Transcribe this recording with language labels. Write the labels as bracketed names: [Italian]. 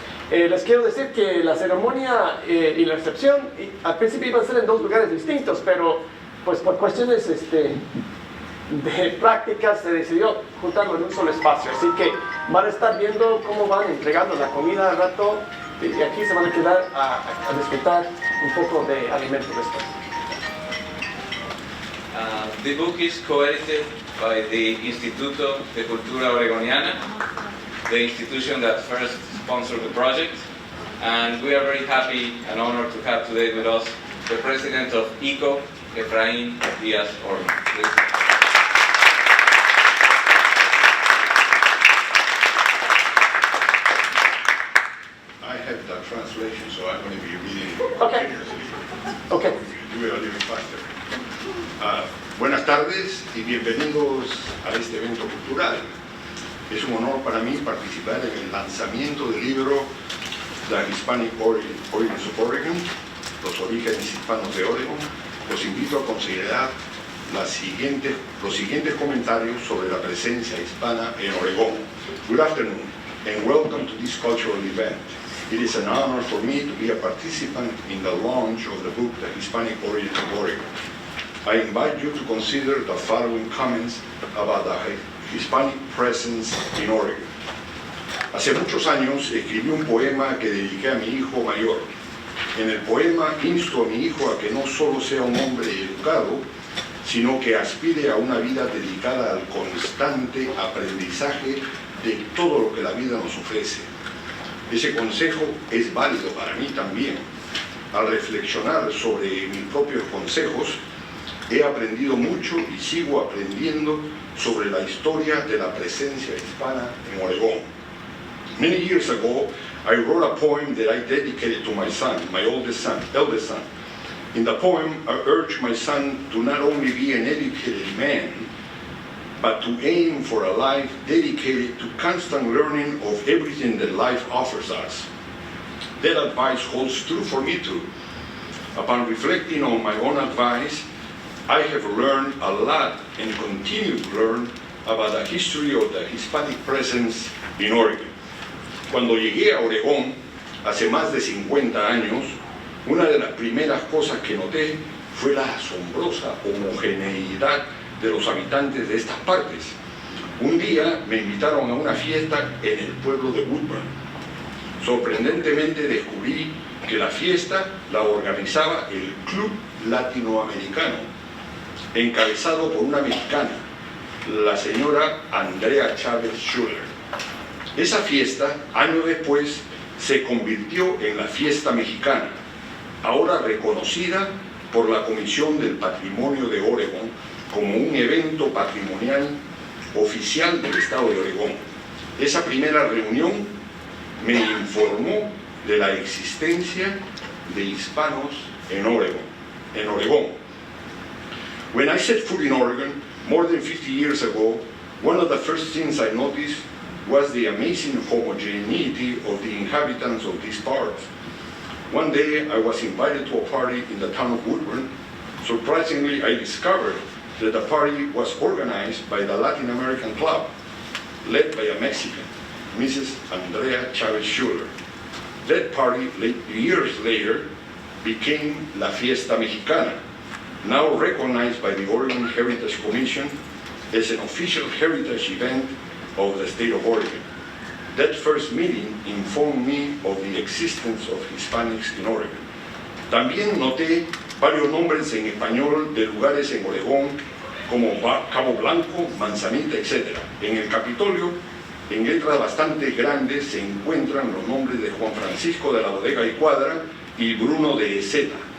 [Spanish] Les quiero decir que la ceremonia y la recepción al principio iban a ser en dos lugares distintos, pero pues por cuestiones de prácticas se decidió juntarlo en un solo espacio, así que van a estar viendo cómo van entregando la comida al rato, y aquí se van a quedar a disfrutar un poco de alimentos después. [English] The book is co-edited by the Instituto de Cultura Oregoniana, the institution that first sponsored the project, and we are very happy and honored to have today with us the president of ICO, Efraín Díaz Orman. I have the translation, so I'm going to be reading. Okay. Okay. Do it a little faster. [Spanish] Buenas tardes y bienvenidos a este evento cultural. Es un honor para mí participar en el lanzamiento del libro The Hispanic Origins of Oregon, los orígenes hispanos de Oregon. Los invito a considerar los siguientes comentarios sobre la presencia hispana en Oregón. [English] Good afternoon and welcome to this cultural event. It is an honor for me to be a participant in the launch of the book The Hispanic Origins of Oregon. I invite you to consider the following comments about the Hispanic presence in Oregon. [Spanish] Hace muchos años escribí un poema que dediqué a mi hijo mayor. En el poema insto a mi hijo a que no solo sea un hombre educado, sino que aspire a una vida dedicada al constante aprendizaje de todo lo que la vida nos ofrece. Ese consejo es válido para mí también. Al reflexionar sobre mis propios consejos, he aprendido mucho y sigo aprendiendo sobre la historia de la presencia hispana en Oregón. [English] Many years ago, I wrote a poem that I dedicated to my son, my eldest son. In the poem, I urged my son to not only be an educated man, but to aim for a life dedicated to constant learning of everything that life offers us. That advice holds true for me too. Upon reflecting on my own advice, I have learned a lot and continue to learn about the history of the Hispanic presence in Oregon. [Spanish] Cuando llegué a Oregón, hace más de 50 años, una de las primeras cosas que noté fue la asombrosa homogeneidad de los habitantes de estas partes. Un día me invitaron a una fiesta en el pueblo de Woodburn. Sorprendentemente descubrí que la fiesta la organizaba el Club Latinoamericano, encabezado por una mexicana, la señora Andrea Chávez Schuller. Esa fiesta, años después, se convirtió en la fiesta mexicana, ahora reconocida por la Comisión del Patrimonio de Oregón como un evento patrimonial oficial del Estado de Oregón. Esa primera reunión me informó de la existencia de hispanos en Oregón. [English] When I set foot in Oregon more than 50 years ago, one of the first things I noticed was the amazing homogeneity of the inhabitants of these parts. One day I was invited to a party in the town of Woodburn. Surprisingly, I discovered that the party was organized by the Latin American Club, led by a Mexican, Mrs. Andrea Chavez Schuller. That party, years later, became La Fiesta Mexicana, now recognized by the Oregon Heritage Commission as an official heritage event of the state of Oregon. That first meeting informed me of the existence of Hispanics in Oregon. [Spanish] También noté varios nombres en español de lugares en Oregón como Cabo Blanco, Manzanita, etc. En el Capitolio, en letras bastante grandes, se encuentran los nombres de Juan Francisco de la Bodega y Cuadra y Bruno de Zeta.